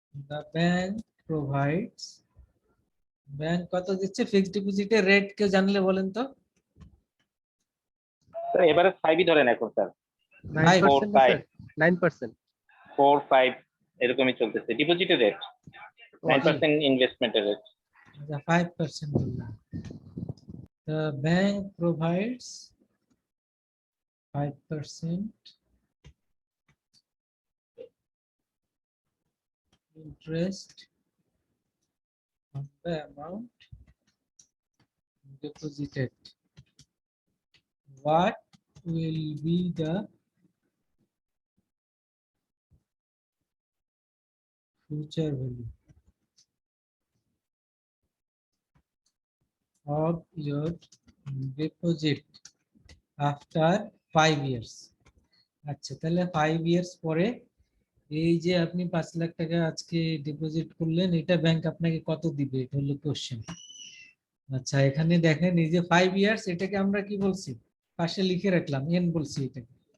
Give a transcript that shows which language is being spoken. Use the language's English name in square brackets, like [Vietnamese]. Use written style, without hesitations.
[English] The bank provides, [Bangla] bank কত দিচ্ছে fixed ডিপোজিটের রেট কেউ জানলে বলেন তো? তো এবারে 5ই ধরেন এখন স্যার, 9% না স্যার? 9%। 4-5 এরকমই চলতেছে ডিপোজিটের রেট, 9% ইনভেস্টমেন্টের রেট। 5% বললাম। [English] The bank provides 5% interest on the amount deposited. What will be the future value of your deposit after 5 years? [Bangla] আচ্ছা, তাহলে 5 years পরে এই যে আপনি 5 লাখ টাকা আজকে ডিপোজিট করলেন, এটা ব্যাংক আপনাকে কত দিবে, এটা হলো কোশ্চেন। আচ্ছা, এখানে দেখেন এই যে 5 ইয়ার্স, এটাকে আমরা কি বলছি, পাশে লিখে রাখলাম এন বলছি এটাকে।